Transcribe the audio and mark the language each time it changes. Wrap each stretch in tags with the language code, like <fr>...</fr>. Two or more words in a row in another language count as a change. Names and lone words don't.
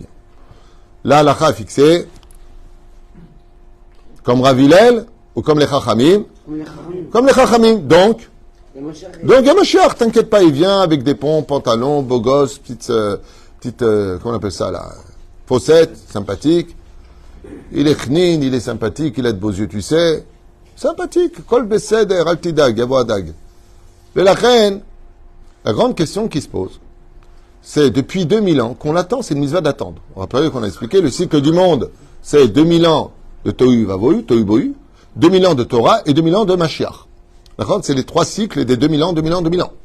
<fr>Là, l'Alacha est fixée, comme Rav Hillel, ou comme les Chachamim, comme les Chachamim. Donc, il y a Mashiach, t'inquiète pas, il vient avec des ponts, pantalons, beau gosse, petite, comment on appelle ça là, faussette, sympathique. Il est chnin, il est sympathique, il a de beaux yeux, tu sais. Sympathique.</fr> <he>כל בסדר, אל תדאג, יבוא אדג.</he> <fr>Mais la reine, la grande question qui se pose, c'est depuis 2000 ans qu'on l'attend, c'est une mitzvah d'attendre. On rappelle qu'on a expliqué le cycle du monde, c'est 2000 ans de</fr> <he>תהו ובהו,</he> <fr>Tohu Bohu, 2000 ans de Torah et 2000 ans de Mashiach. D'accord? C'est les trois cycles des 2000 ans, 2000 ans, 2000 ans.</fr>